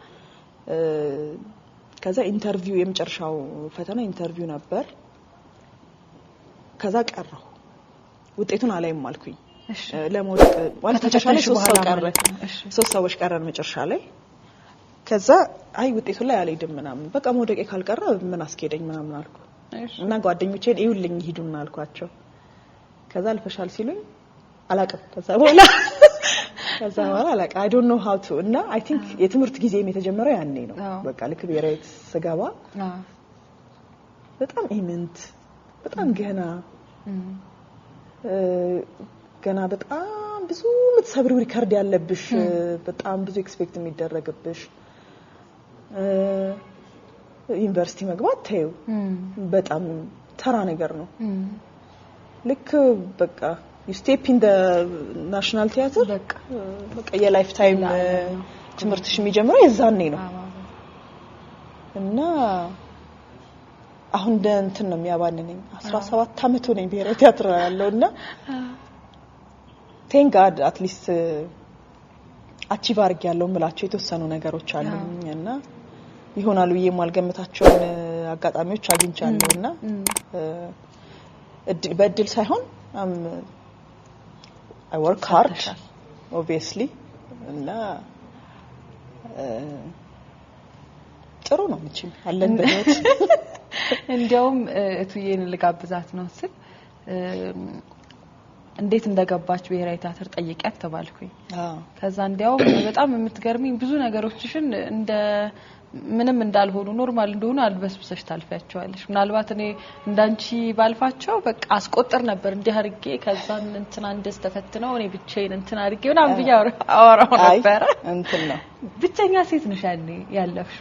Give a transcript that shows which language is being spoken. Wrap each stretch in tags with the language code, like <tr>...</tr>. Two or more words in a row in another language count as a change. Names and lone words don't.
<am>ከዛ ኢንተርቪው የመጨረሻው ፈተና ኢንተርቪው ነበር ከዛ ቀረው ውጤቱን አላይም አልኩኝ ለሞት ማለት ተቻለ 3 ሰዎች ቀረን መጨረሻ ላይ ከዛ አይ ውጤቱ ላይ አልሄድም ምናምን በቃ ሞደቄ ካልቀረ ምን አስኬደኝ ምናምን አልኩ እና ጓደኞቼን ይውልኝ ሂዱና አልኳቸው ከዛ አልፈሻል ሲሉኝ አላቀም ከዛ በኋላ አላቀ</am> <en>I don't know how to</en> <am>እና</am> <en>I think</en> <am>የትምህርት ጊዜም የተጀመረው ያኔ ነው በቃ ልክ ብሔራዊ ስገባ በጣም ኢምንት በጣም ገና በጣም ብዙ ምትሰብሪው ሪከርድ ያለብሽ በጣም ብዙ ኤክስፔክት የሚደረግብሽ ዩኒቨርሲቲ መግባት ታዩ በጣም ተራ ነገር ነው ልክ በቃ</am> <en>you step in the national theater</en> <am>በቃ የላይፍ ታይም ትምህርትሽ የሚጀምረው የዛኔ ነው እና አሁን እንትን ነው የሚያባንነኝ 17 አመት ሆነኝ ብሔራዊ ቲያትር ያለውና</am> <en>thank god at least</en> <am>አቺቭ አድርጌ ያለው ምላቸው የተወሰኑ ነገሮች አሉኝና ይሆናሉ የማልገምታቸውን አጋጣሚዎች አግኝቻለሁና በእድል ሳይሆን</am> <en>I work hard obviously</en> <am>እና ጥሩ ነው ምንጭም አለን በህይወት እንዲያውም እቱዬን ልጋብዛት ነው ስል እንዴት እንደገባች ብሔራዊ ቲያትር ጠይቂያት ተባልኩኝ ከዛ እንዲያውም በጣም የምትገርሚኝ ብዙ ነገሮችሽን እንደ ምንም እንዳልሆኑ ኖርማል እንደሆኑ አልበስብሰሽ ታልፈያቸዋለሽ ምናልባት እኔ እንዳንቺ ባልፋቸው በቃ አስቆጥር ነበር እንዲህ አርጌ ከዛን እንትና እንደስ ተፈትነው እኔ ብቻዬን እንትና አርጌ ምናምን ብዬ አወራው ነበር እንትን ነው ብቸኛ ሴት ነሽ ያኔ ያለፍሽው</am>